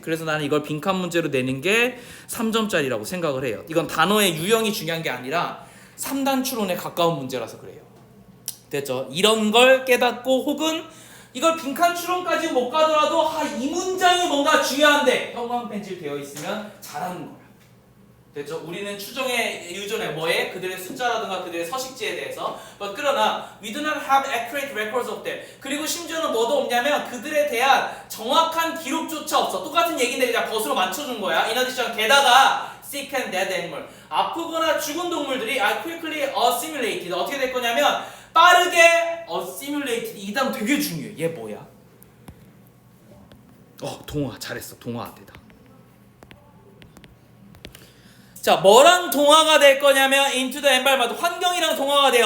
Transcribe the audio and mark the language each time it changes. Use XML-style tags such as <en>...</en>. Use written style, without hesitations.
<ko>그래서 나는 이걸 빈칸 문제로 내는 게 3점짜리라고 생각을 해요. 이건 단어의 유형이 중요한 게 아니라 3단 추론에 가까운 문제라서 그래요. 됐죠? 이런 걸 깨닫고 혹은 이걸 빈칸 추론까지 못 가더라도 이 문장이 뭔가 중요한데 형광 펜질 되어 있으면 잘하는 거야. 됐죠? 우리는 추정에 의존해 뭐에? 그들의 숫자라든가 그들의 서식지에 대해서. 그러나</ko> <en>we do not have accurate records of them.</en> <ko>그리고 심지어는 뭐도 없냐면 그들에 대한 정확한 기록조차 없어. 똑같은 얘기인데 그냥 벗으로 맞춰준 거야.</ko> <en>In addition,</en> <ko>게다가</ko> <en>sick and dead animal.</en> <ko>아프거나 죽은 동물들이</ko> <en>are quickly assimilated.</en> <ko>어떻게 될 거냐면 빠르게 assimilated. 이 단어 되게 중요해. 얘 뭐야? 동화. 잘했어. 동화대다. 자, 뭐랑 동화가 될 거냐면</ko> <en>into the environment,</en> <ko>환경이랑 동화가 돼요.</ko>